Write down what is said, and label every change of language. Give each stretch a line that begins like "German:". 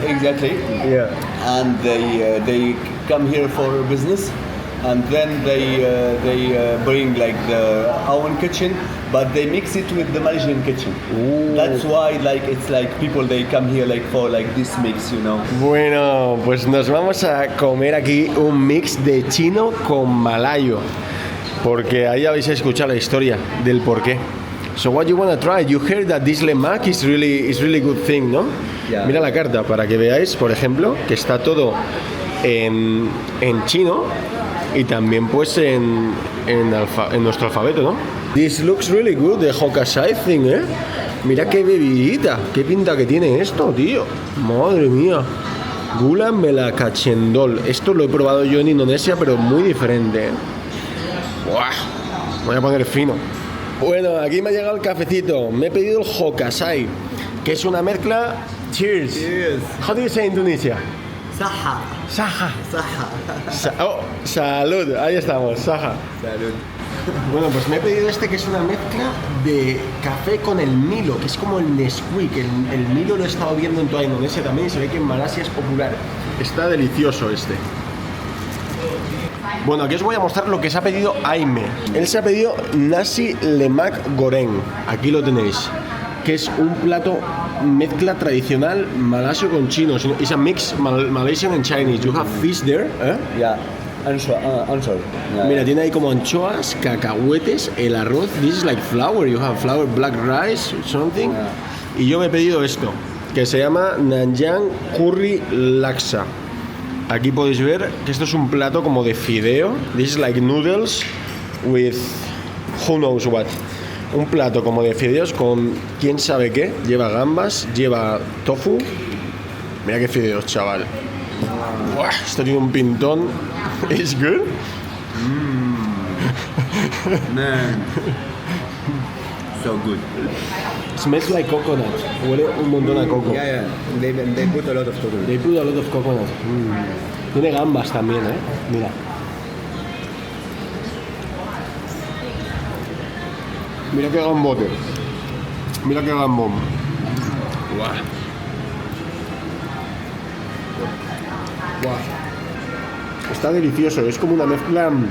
English: Exactly. Yeah. And they come here for business, and then they bring like their own kitchen, but they mix it with the Malaysian kitchen. Ooh. That's why like it's like people they come here like for like this mix, you know.
Spanish: Bueno, pues nos vamos a comer aquí un mix de chino con malayo, porque ahí habéis escuchado la historia del porqué.
English: So what you wanna try? You heard that this lemak is really good thing, ¿no? Yeah.
Spanish: Mira la carta para que veáis, por ejemplo, que está todo en chino y también pues en nuestro alfabeto, ¿no?
English: This looks really good, the Hokkasai thing, ¿eh?
Spanish: Mira qué bebidita, qué pinta que tiene esto, tío. Madre mía. Gula Melakachendol. Esto lo he probado yo en Indonesia, pero muy diferente, ¿eh? Buah, voy a poner fino. Bueno, aquí me ha llegado el cafecito. Me he pedido el Hokkasai, que es una mezcla.
English: Cheers. Cheers. How do you say Indonesia?
Arabic: Saha. Saha. Saha.
Spanish: Salud. Ahí estamos. Saha. Salud. Bueno, pues me he pedido este, que es una mezcla de café con el Milo, que es como el Nesquik. El Milo lo he estado viendo en toda Indonesia también y se ve que en Malasia es popular. Está delicioso este. Bueno, aquí os voy a mostrar lo que se ha pedido Aime. Él se ha pedido Nasi Lemak Goreng. Aquí lo tenéis, que es un plato mezcla tradicional malasio con chino.
English: It's a mix Malaysian and Chinese. You have fish there, ¿eh? Yeah. Answer. Yeah.
Spanish: Mira, tiene ahí como anchoas, cacahuetes, el arroz.
English: This is like flour. You have flour, black rice, something. Yeah.
Spanish: Y yo me he pedido esto, que se llama Nanyang Curry Laksa. Aquí podéis ver que esto es un plato como de fideo.
English: This is like noodles with who knows what.
Spanish: Un plato como de fideos con quién sabe qué. Lleva gambas, lleva tofu. Mira qué fideos, chaval. Buah, esto tiene un pintón.
English: It's good. Man. So good. Smells like coconut.
Spanish: Huele un montón a coco.
English: Yeah. They put a lot of coconut. They put a lot of coconut.
Spanish: Tiene gambas también, ¿eh? Mira. Mira qué gambote. Mira qué gambón. Guau. Guau. Está delicioso. Es como una mezcla.